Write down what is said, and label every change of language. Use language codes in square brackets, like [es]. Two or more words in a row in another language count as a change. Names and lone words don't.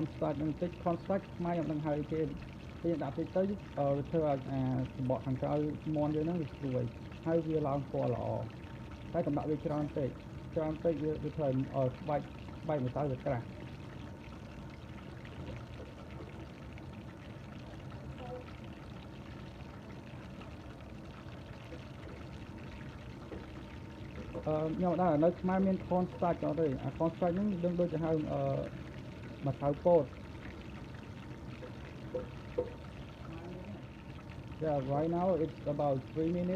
[km] starch បន្តិច [en] corn starch [km] ខ្មែរខ្ញុំនឹងហៅគេពេលដាក់តិចទៅវាធ្វើឲ្យអាសម្បកខាងក្រៅមាន់យើងហ្នឹងវាស្រួយហើយវាឡើងពណ៌ល្អតែកុំដាក់វាច្រើនពេកវាធ្វើឲ្យស្បែកម្សៅវាក្រាស់ ខ្ញុំដែរនៅខ្មែរមាន [en] corn starch [km] អត់ទេអា [en] corn starch [km] ហ្នឹងដឹងដូចទៅហៅម្សៅពោត [en] Yeah, right now it's about 3 minutes.